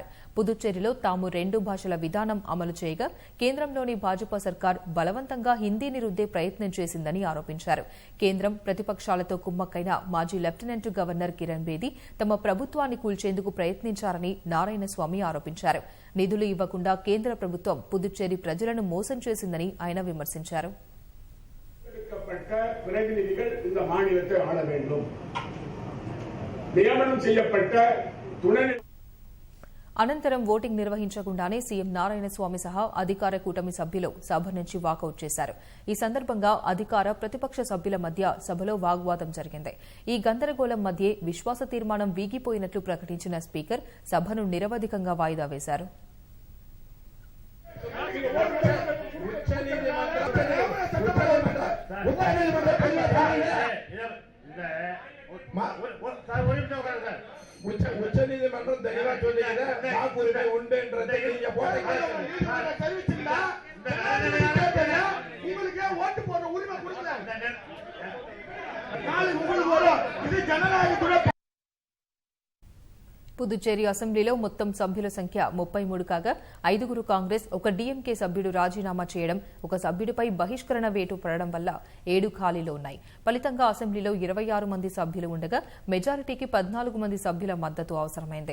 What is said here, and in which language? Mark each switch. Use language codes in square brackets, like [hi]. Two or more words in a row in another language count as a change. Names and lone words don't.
[te] పుదుచ్చేరిలో తాము 2 భాషల విధానం అమలు చేయగా కేంద్రంలోని భాజపా సర్కార్ బలవంతంగా హిందీని రుద్దే ప్రయత్నం చేసిందని ఆరోపించారు. కేంద్రం ప్రతిపక్షాలతో కుమ్మక్కైన మాజీ [en] lieutenant governor [te] కిరణ్ బేది తమ ప్రభుత్వాన్ని కూల్చేందుకు ప్రయత్నించారని నారాయణస్వామి ఆరోపించారు. నిధులు ఇవ్వకుండా కేంద్ర ప్రభుత్వం పుదుచ్చేరి ప్రజలను మోసం చేసిందని ఆయన విమర్శించారు. [ta] பிரதிநிதிகள் இந்த மாநிலத்தை ஆள வேண்டும். நியமனம் செய்யப்பட்ட துணை [te] అనంతరం ఓటింగ్ నిర్వహించకుండానే సీఎం నారాయణస్వామి సహా అధికార కూటమి సభ్యులు సభ నుంచి వాకౌట్ చేశారు. ఈ సందర్భంగా అధికార ప్రతిపక్ష సభ్యుల మధ్య సభలో వాగ్వాదం జరిగింది. ఈ గందరగోళం మధ్యే విశ్వాస తీర్మానం వీగిపోయినట్లు ప్రకటించిన స్పీకర్ సభను నిరవధికంగా వాయిదా వేశారు. [ta] உச்சநீதிமன்றம் தெளிவா சொல்லியது வாக்குரிமை உண்டு என்றதை நீங்க போறீங்க. உங்களுக்கு ஓட்டு போடுற உரிமை கொடுக்கல. நாளைக்கு உங்களுக்கு வரும். இது ஜனநாயகத்துறை. [te] పుదుచ్చేరి అసెంబ్లీలో మొత్తం సభ్యుల సంఖ్య 33 కాగా 5 కాంగ్రెస్, 1 డీఎంకే సభ్యుడు రాజీనామా చేయడం, 1 సభ్యుడిపై బహిష్కరణ వేటు పడడం వల్ల 7 ఖాళీలు ఉన్నాయి. ఫలితంగా అసెంబ్లీలో 26 మంది సభ్యులు ఉండగా మెజారిటీకి 14 మంది సభ్యుల మద్దతు అవసరమైంది.